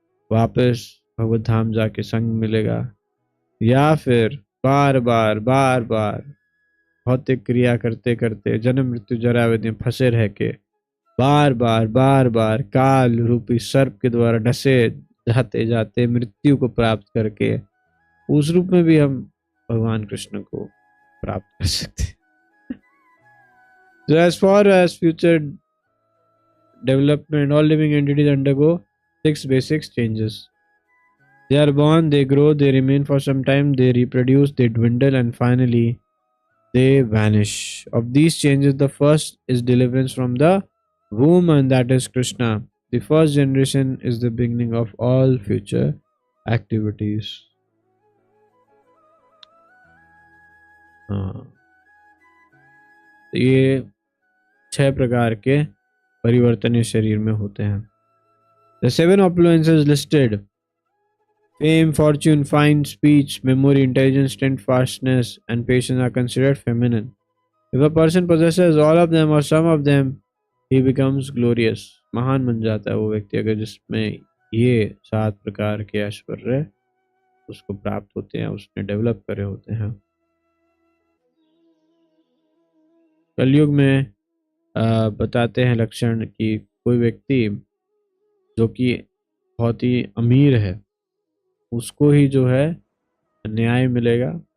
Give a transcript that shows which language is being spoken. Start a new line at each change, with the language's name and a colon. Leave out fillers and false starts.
Hindi: वापस भगवत धाम जाके संग मिलेगा, या फिर बार बार भौतिक क्रिया करते करते जन्म मृत्यु जरा व्याधि में फंसे रह के बार बार काल रूपी सर्प के द्वारा डसे जाते जाते मृत्यु को प्राप्त करके उस रूप में भी हम भगवान कृष्ण को प्राप्त कर सकते हैं।
English: So as far as future development, all living entities undergo 6 basic changes. They are born, they grow, they remain for some time, they reproduce, they dwindle, and finally they vanish. Of these changes, the first is deliverance from the womb, and that is Krishna. The first generation is the beginning of all future activities.
Hindi: ये 6 प्रकार के परिवर्तन इस शरीर में होते हैं।
English: The 7 opulences listed: fame, fortune, fine speech, memory, intelligence, steadfastness, and patience are considered feminine. If a person possesses all of them or some of them, he becomes glorious.
Hindi: महान बन जाता है वो व्यक्ति अगर जिसमें ये 7 प्रकार के ऐश्वर्य उसको प्राप्त होते हैं, उसने डेवलप करे होते हैं। कलयुग में बताते हैं लक्षण कि कोई व्यक्ति जो कि बहुत ही अमीर है उसको ही जो है न्याय मिलेगा।